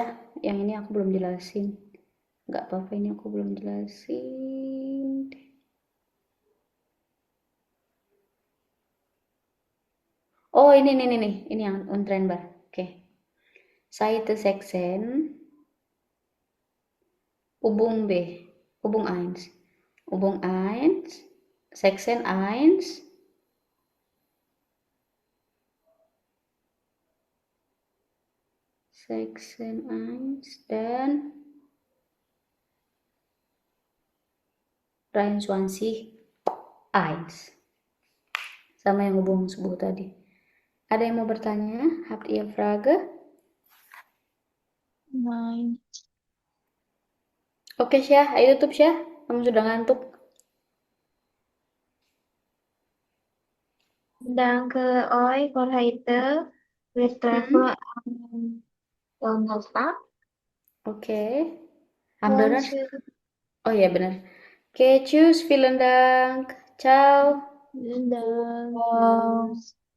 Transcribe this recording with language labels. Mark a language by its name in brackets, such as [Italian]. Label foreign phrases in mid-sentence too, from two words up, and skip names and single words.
[Indonesian] Yang ini aku belum jelasin. Nggak apa-apa, ini aku belum jelasin. Oh, ini yang Untrennbart. Oke. [German] Seite 16, hubung B, hubung eins. Hubung eins, 16 eins, section eins, [Indonesian] dan 23 eins. Sama yang hubung sebuah tadi. Ada yang mau bertanya? [German] Habt ihr Frage? Nein. [Indonesian] Oke, Syah. Ayo tutup, Syah. Kamu sudah ngantuk. [German] Danke euch für heute. Wir treffen am Donnerstag. Oke. Und Amdonat. tschüss. [Indonesian] Oh iya, benar. Oke, [German] tschüss. Vielen Dank. Ciao. Vielen Dank. Wow. Tschüss.